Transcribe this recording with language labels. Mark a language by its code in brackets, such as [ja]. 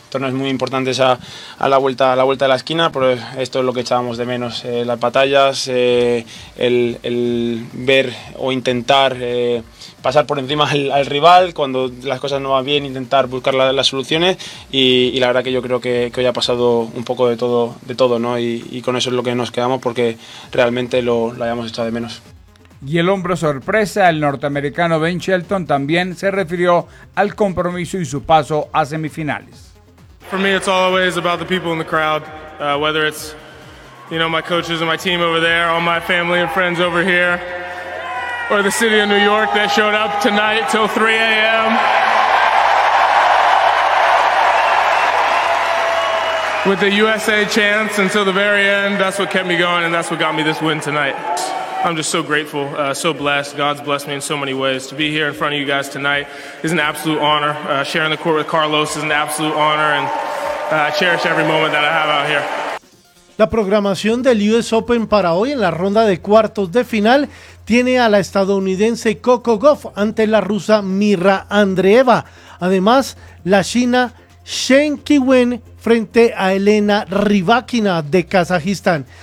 [es] torneos muy importantes a la vuelta de la esquina, pero esto es lo que echábamos de menos, las batallas, el ver o intentar pasar por encima al rival cuando las cosas no van bien, intentar buscar las soluciones, y la verdad que yo creo que hoy ha pasado un poco de todo, ¿no? Y con eso es lo que nos quedamos, porque realmente lo habíamos echado de menos. Y el hombre sorpresa, el norteamericano Ben Shelton, también se refirió al compromiso y su paso a semifinales. [en] For me, it's always about the people in the crowd, whether it's, you know, my coaches and my team over there, all my family and friends over here, or the city of New York that showed up tonight till 3 a.m. with the USA chants until the very end. That's what kept me going, and that's what got me this win tonight. I'm just so grateful, so blessed. God's blessed me in so many ways. To be here in front of you guys tonight is an absolute honor. Sharing the court with Carlos is an absolute honor, and I cherish every moment that I have out here. [es] La programación del US Open para hoy en la ronda de cuartos de final tiene a la estadounidense Coco Gauff ante la rusa Mirra Andreeva. Además, la china Shen Qiwen frente a Elena Rybakina de Kazajistán.